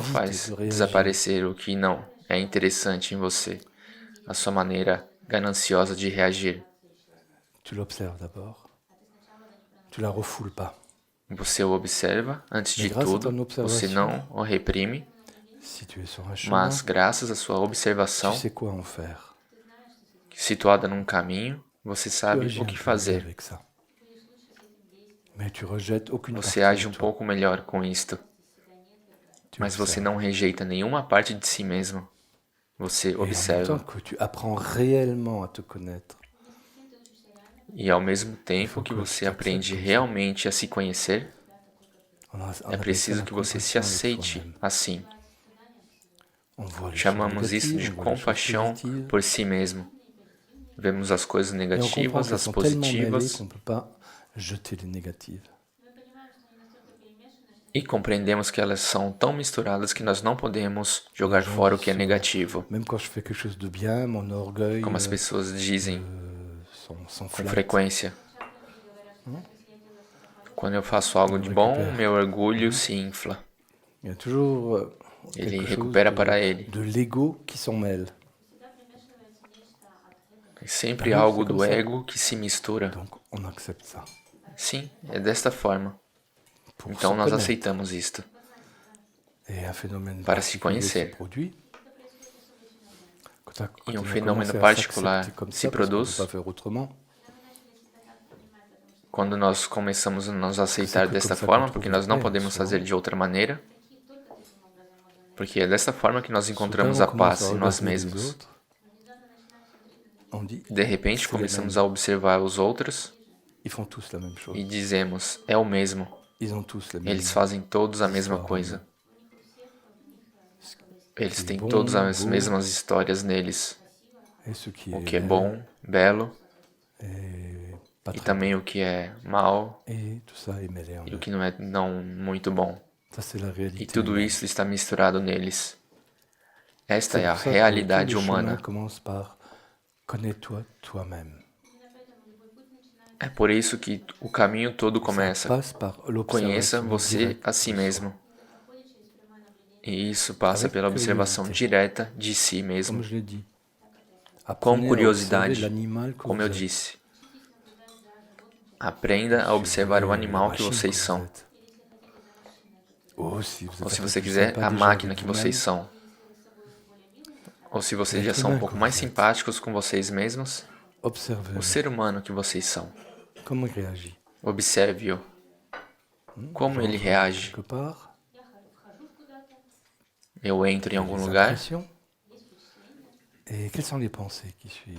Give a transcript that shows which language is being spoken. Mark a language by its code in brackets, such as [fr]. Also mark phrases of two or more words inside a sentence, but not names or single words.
[fr] avide [pt] faz [fr] de réagir. [pt] desaparecer o que não é interessante em você, a sua maneira gananciosa de reagir. [fr] Tu l'observes d'abord. Tu la refoules pas. [pt] Você o observa, antes de [fr] Mais grâce à [pt] tudo, [fr] ton [pt] você [fr] observation, [pt] não o reprime, [fr] si tu es sur un chemin, [pt] mas graças à sua [fr] tu [pt] observação, [fr] sais quoi en faire. [pt] situada num caminho, você [fr] Tu [pt] sabe [fr] agis [pt] o [fr] un [pt] que [fr] peu mieux [pt] fazer. [fr] avec ça. Mais tu rejettes aucune [pt] Você [fr] partie [pt] age [fr] de [pt] um [fr] toi. [pt] pouco melhor com isto. [fr] Tu [pt] mas você não rejeita nenhuma parte de si mesmo. Você [fr] Et en même [pt] observa. [fr] temps que tu apprends réellement à te connaître, [pt] E ao mesmo [fr] il [pt] tempo [fr] faut [pt] que [fr] que tu [pt] você [fr] t'acceptes [pt] aprende [fr] comme ça. [pt] realmente a se conhecer, [fr] On [pt] é [fr] appelle ça [pt] preciso [fr] la [pt] que você se [fr] compassion avec [pt] aceite [fr] soi-même. [pt] assim. [fr] On voit les choses [pt] Chamamos isso [fr] négatives, [pt] de [fr] on voit les choses [pt] compaixão [fr] positives, [pt] por si mesmo. Vemos as coisas [fr] et on comprend [pt] negativas, [fr] qu'elles [pt] as [fr] sont tellement mêlées [pt] positivas, [fr] qu'on ne peut pas jeter les négatives. [pt] e compreendemos que elas são tão misturadas que nós não podemos [fr] Les [pt] jogar [fr] gens [pt] fora o [fr] disent [pt] que é [fr] souvent, [pt] negativo. [fr] même quand je fais quelque chose de bien, mon orgueil [pt] Como as pessoas dizem com [fr] s'enflatte. [pt] frequência. Quando eu faço algo de bom, meu orgulho se infla. [fr] Il y a toujours [pt] Ele [fr] quelque chose [pt] recupera para ele. [fr] de l'ego qui s'en mêle. [pt] É sempre [fr] Ah oui, [pt] algo [fr] c'est comme [pt] do [fr] ça. [pt] ego que se mistura. [fr] Donc on accepte ça. [pt] Sim, é desta forma. [fr] Pour [pt] Então [fr] se [pt] nós [fr] connaître. [pt] aceitamos isto. [fr] Et un phénomène [pt] Para se [fr] particulier se [pt] conhecer. [fr] produit. Quand [pt] E um [fr] on a [pt] fenômeno [fr] commencé à [pt] particular [fr] s'accepter comme [pt] se [fr] ça, parce qu'on ne peut [pt] produz [fr] pas faire autrement, [pt] quando nós começamos a nos [fr] c'est [pt] aceitar [fr] que [pt] desta [fr] comme ça [pt] forma, [fr] qu'on [pt] porque [fr] trouve la [pt] nós não [fr] paix, [pt] podemos [fr] souvent. [pt] fazer de outra maneira. Porque é desta forma que nós encontramos [fr] Soudain, [pt] a [fr] on commence [pt] paz [fr] à [pt] em nós [fr] regarder les [pt] mesmos. [fr] autres. On dit, [pt] De repente [fr] c'est les [pt] começamos [fr] mêmes. [pt] a observar os outros [fr] Ils font tous la même chose. [pt] e dizemos, é o mesmo. [fr] Ils ont tous les mêmes [pt] Eles fazem todos a mesma [fr] histoires en [pt] coisa. [fr] eux. [pt] Eles [fr] Ce qui est [pt] têm [fr] bon, [pt] todas as [fr] beau, [pt] mesmas histórias neles. [fr] et ce qui [pt] O [fr] est [pt] que é [fr] laid, [pt] bom, belo, [fr] et pas [pt] e [fr] très [pt] também [fr] bon. [pt] o que é mal [fr] Et tout ça est mêlé en [pt] e o [fr] eux. [pt] que não é não muito bom. [fr] Ça, c'est la [pt] E [fr] réalité [pt] tudo [fr] humaine. [pt] isso está misturado neles. Esta [fr] C'est [pt] é a [fr] pour ça que [pt] realidade [fr] tout le chemin [pt] humana. [fr] commence par connais-toi toi-même. [pt] É por isso que o caminho todo [fr] Ça [pt] começa. [fr] passe par [pt] Conheça [fr] l'observation [pt] você [fr] directe [pt] a si [fr] de soi. [pt] mesmo. E isso passa [fr] Avec [pt] pela observação [fr] curiosité. [pt] direta de si [fr] Comme [pt] mesmo. [fr] je l'ai dit. [pt] Com [fr] Apprenez à observer [pt] curiosidade, [fr] l'animal que [pt] como [fr] vous [pt] eu [fr] êtes. [pt] disse. Aprenda a observar o [fr] Suivez [pt] animal [fr] la [pt] que [fr] machine [pt] vocês [fr] que vous [pt] são. [fr] êtes. Ou se vous êtes [pt] Ou [fr] un [pt] se [fr] peu [pt] você [fr] plus [pt] quiser, [fr] sympa [pt] a [fr] déjà [pt] máquina [fr] avec [pt] que vocês [fr] vous-même, [pt] são. Ou se vocês já [fr] L'être [pt] são um [fr] humain [pt] pouco [fr] que [pt] mais [fr] vous êtes. [pt] simpáticos com vocês mesmos, o [fr] observez-le. [pt] ser humano que vocês são. [fr] Comment il réagit. [pt] Observe-o. Como ele [fr] J'entre [pt] reage. [fr] quelque part, [pt] Eu entro em [fr] j'ai [pt] algum [fr] des [pt] lugar, [fr] impressions. Et quelles sont les pensées qui suivent?